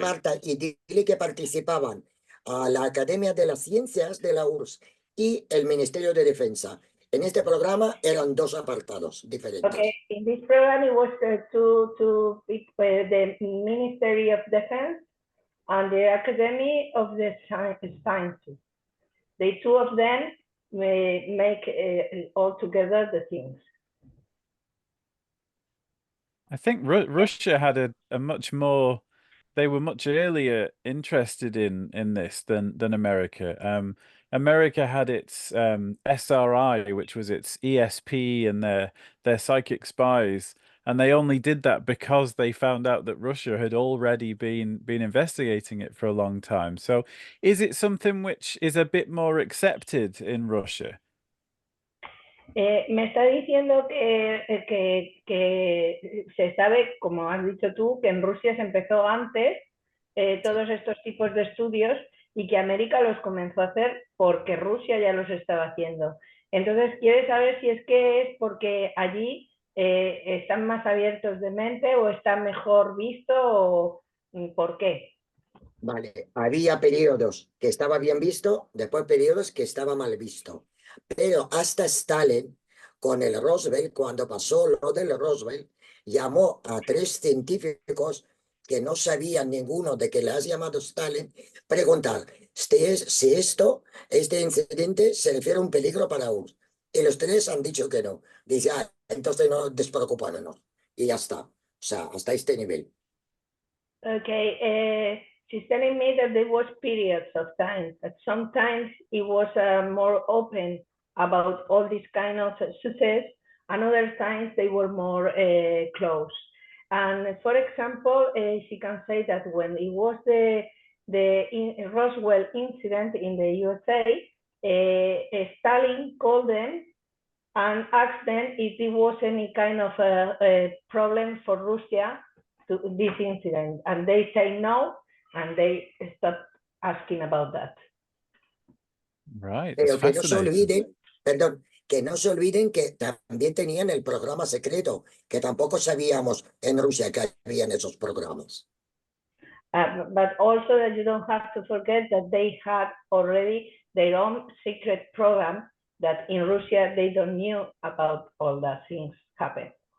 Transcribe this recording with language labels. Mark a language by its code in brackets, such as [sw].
[es] Marta, y dile que participaban a la Academia de las Ciencias de la URSS y el Ministerio de Defensa. En este programa eran dos apartados diferentes. [en] Okay, in this program it was the Ministry of Defense and the Academy of the Sciences. The two of them make all together the things. I think Russia had a much more, they were much earlier interested in this than America. America had its SRI, which was its ESP and their psychic spies, and they only did that because they found out that Russia had already been investigating it for a long time. So is it something which is a bit more accepted in Russia? [es] Me está diciendo que se sabe, como has dicho tú, que en Rusia se empezó antes todos estos tipos de estudios y que América los comenzó a hacer porque Rusia ya los estaba haciendo. Entonces, quiere saber si es que es porque allí están más abiertos de mente o está mejor visto o por qué. Vale, había periodos que estaba bien visto, después periodos que estaba mal visto. Pero hasta Stalin, con el Roosevelt, cuando pasó lo del Roosevelt, llamó a 3 científicos que no sabían ninguno de que le has llamado Stalin, preguntar si este incidente se refiere a un peligro para URSS. Y los 3 han dicho que no. Dice, entonces no despreocupémonos. Y ya está. O sea, hasta este nivel. [en] Okay, she's telling me that there was periods of time, that sometimes it was more open about all this kind of success, and other times they were more closed. And for example, she can say that when it was the Roswell incident in the USA, Stalin called them and asked them if there was any kind of a problem for Russia to this incident, and they say no, and they stop asking about that. Right. [es] Pero que no se olviden, perdón, que no se olviden que también tenían el programa secreto, que tampoco sabíamos en Rusia que habían esos programas. [en] But also that you don't have to forget that they had already their own secret program that in Russia they don't knew about all that things happen.